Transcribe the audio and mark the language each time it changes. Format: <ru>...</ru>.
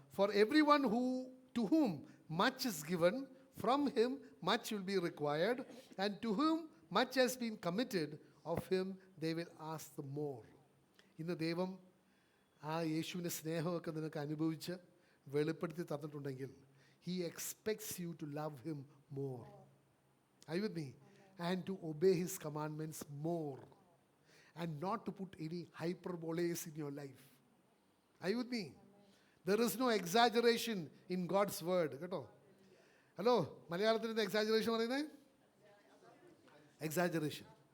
<en>For every one to whom much is given, from him much will be required, and to whom much has been committed, of him they will ask the more.</en> <ml>ഇന്ന് ദൈവം ആ യേശുവിൻ്റെ സ്നേഹമൊക്കെ നിനക്ക് അനുഭവിച്ച് വെളിപ്പെടുത്തി തന്നിട്ടുണ്ടെങ്കിൽ</ml> <en>he expects you to love him more. Are you with me? And to obey his commandments more, and not to put any hyperboles in your life. Are you with me? There is no exaggeration in God's word.</en> <ml>കേട്ടോ? Hello, മലയാളത്തിൽ exaggeration പറയുന്നത് exaggeration.</ml>